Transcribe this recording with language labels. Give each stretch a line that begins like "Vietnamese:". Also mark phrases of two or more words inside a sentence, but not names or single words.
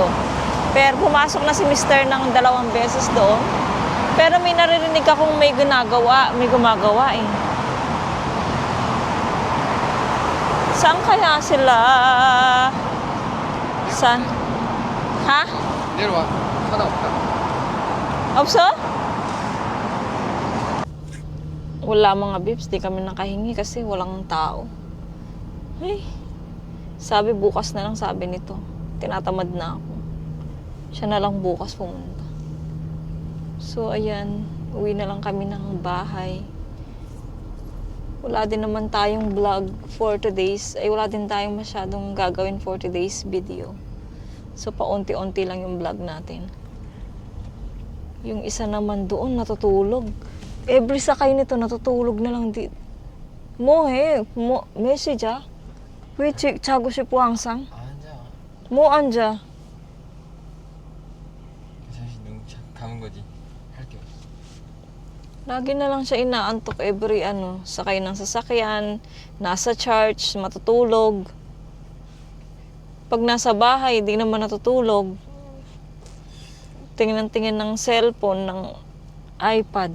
Filipino: Pero pumasok na si Mr. ng 2 beses doon. Pero may naririnig akong may gumagawa eh. Saan kaya sila? Saan? Ha?
Korean: 내려와. 하나 없다. Opso?
Filipino: Wala mga bibs, di kami nakahingi kasi walang tao. Ay, sabi bukas na lang, sabi nito. Tinatamad na ako. Siya na lang bukas pumunta. So, ayan. Uwi na lang kami ng bahay. Wala din naman tayong vlog
English: for today's.
Filipino: Ay, wala din tayong masyadong gagawin
English: for today's video.
Filipino: So, paunti-unti lang yung vlog natin. Yung isa naman doon, natutulog. Every sakay nito, natutulog na lang.
Korean: Message ah. 왜 자고 싶어 항상? 앉아. 뭐 앉아? 잠시 눈 감은 거지. 할 게 없어.
Filipino: Lagi na lang siya inaantok every sakay ng sasakyan, nasa church, matutulog. Pag nasa bahay, di naman natutulog. Tingin ng cellphone, ng iPad.